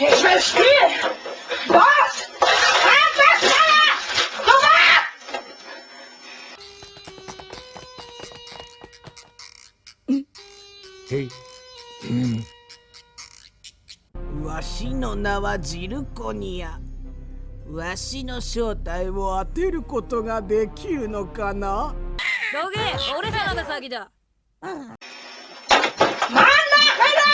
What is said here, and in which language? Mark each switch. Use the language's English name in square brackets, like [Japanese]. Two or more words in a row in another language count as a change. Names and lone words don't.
[German] Böses Spiel! Was? Einfach schneller! Sofort! [Japanese] わしの名はジルコニア。わしの正体を当てることができるのかな？どけ、俺様が先だ。 [German] Mann, Nachrichter!